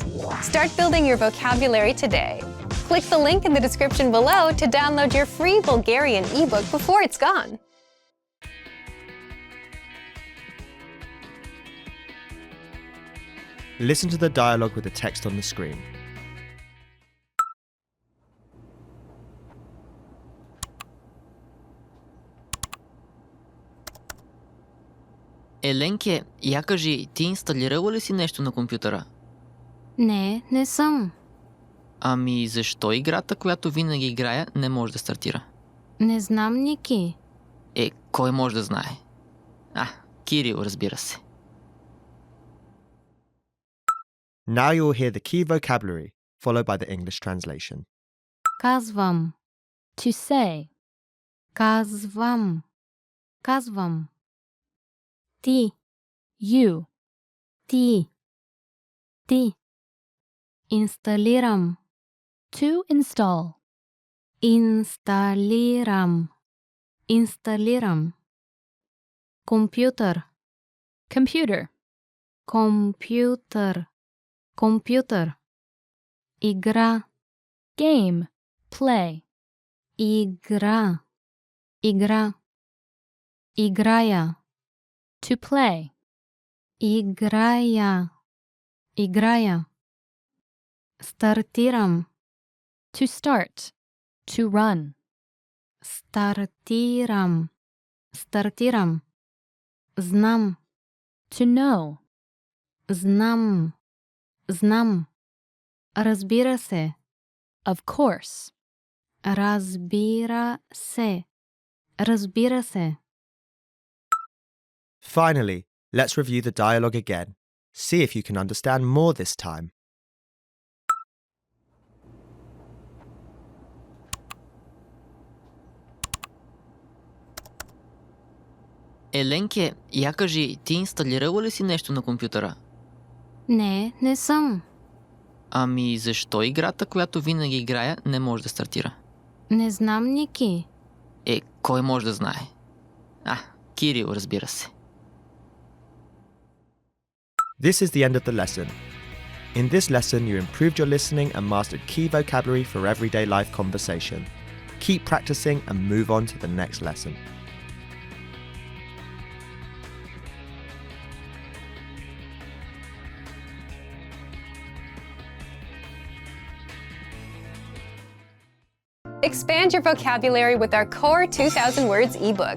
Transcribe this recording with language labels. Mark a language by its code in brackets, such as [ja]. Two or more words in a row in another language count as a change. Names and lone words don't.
[en] Start building your vocabulary today. Click the link in the description below to download your free Bulgarian ebook before it's gone. Listen to the dialogue with the text on the screen. [bg] Еленке, я кажи, ти инсталирала ли си нещо на компютъра? Не съм. Ами защо играта, която винаги играя, не може да стартира? Не знам, Ники. Кой може да знае? Кирил, разбира се. [en] Now you will hear the key vocabulary, followed by the English translation. [bg] Казвам. [en] To say. [bg] Казвам. Казвам. Ти. [en] You. [bg] Ти. Ти. Инсталирам. [en] To install. [bg] Инсталирам. Инсталирам. Компютър. [en] Computer. [bg] Компютър. Компютър. Игра. [en] Game. Play. [bg] Игра. Игра. Играя. [en] To play. [bg] Играя. Играя. Стартирам. [en] To start. To run. [bg] Стартирам. Стартирам. Знам. [en] To know. [bg] Знам. Знам. Разбира се. [en] Of course. [bg] Разбира се. Разбира се. [en] Finally, let's review the dialogue again. See if you can understand more this time. [bg] Еленке, я кажи, ти инсталирала ли си нещо на компютъра? Не съм. Ами защо играта, която винаги играя, не може да стартира? Не знам, Ники. Кой може да знае? Кирил, разбира се. [en] This is the end of the lesson. In this lesson, you improved your listening and mastered key vocabulary for everyday life conversation. Keep practicing and move on to the next lesson. Expand your vocabulary with our Core 2000 Words ebook.